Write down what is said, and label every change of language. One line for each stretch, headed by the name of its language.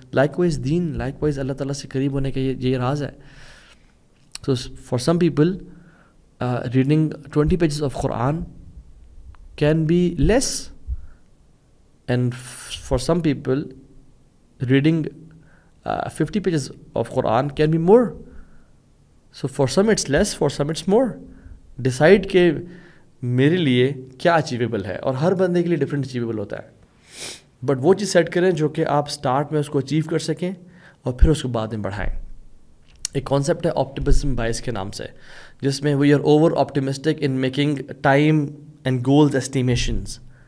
English: likewise دین, likewise
Urdu: اللہ تعالیٰ سے قریب ہونے کا یہ راز ہے.
English: So for some people reading 20 pages of Quran can be less, and for some people reading 50 pages of Quran can be more. So for some it's less, for some it's more.
Urdu: Decide کہ میرے لیے کیا achievable ہے, اور ہر بندے کے لیے different achievable ہوتا ہے. بٹ وہ چیز سیٹ کریں جو کہ آپ سٹارٹ میں اس کو اچیو کر سکیں اور پھر اس کو بعد میں بڑھائیں. ایک کانسیپٹ ہے آپٹیمزم بائس کے نام سے, جس میں
English: We are over optimistic in making time and goals estimations.